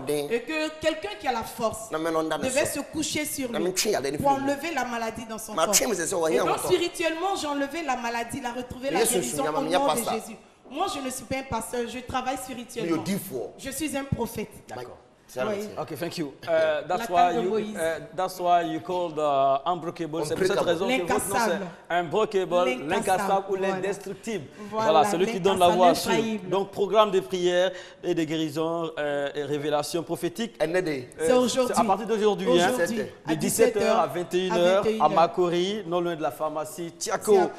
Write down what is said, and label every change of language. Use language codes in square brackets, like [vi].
[fr] Et que quelqu'un qui a la force devait se coucher sur lui pour enlever la maladie dans son corps. Et donc spirituellement, j'ai enlevé la maladie, il a retrouvé la guérison au nom de Jésus. Moi, je ne suis pas un pasteur, je travaille spirituellement. Je suis un prophète. D'accord. [en] Okay, thank you. That's why you called Unbreakable. [fr] C'est pour cette raison que votre nom c'est Unbreakable, l'incassable ou l'indestructible. Voilà, celui qui donne la voix sur. Donc, programme de prière et de guérison et révélation prophétique. C'est aujourd'hui. À partir d'aujourd'hui, hein, de 17h à 21h à Makori, non loin de la pharmacie Tiako.